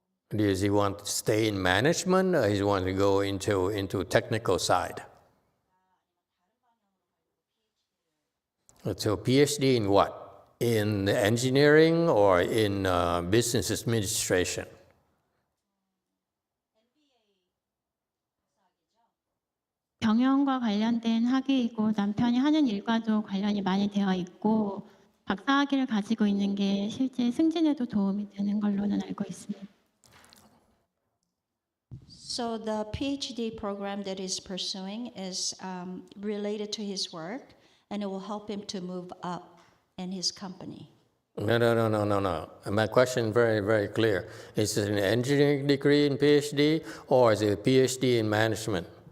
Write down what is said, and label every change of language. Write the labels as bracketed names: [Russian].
[English] Does he want to stay in management, or does he want to go into technical side? So PhD in what? In engineering or in business administration? [Korean] 경영과 관련된 학위이고 남편이 하는 일과도 관련이 많이 되어 있고 박사 학위를 가지고 있는 게 실제 승진에도 도움이 되는 걸로는 알고 있습니다. [English] So the PhD program that he's pursuing is related to his work, and it will help him to move up in his company. No. My question is very, very clear. Is it an engineering degree in PhD, or is it a PhD in management?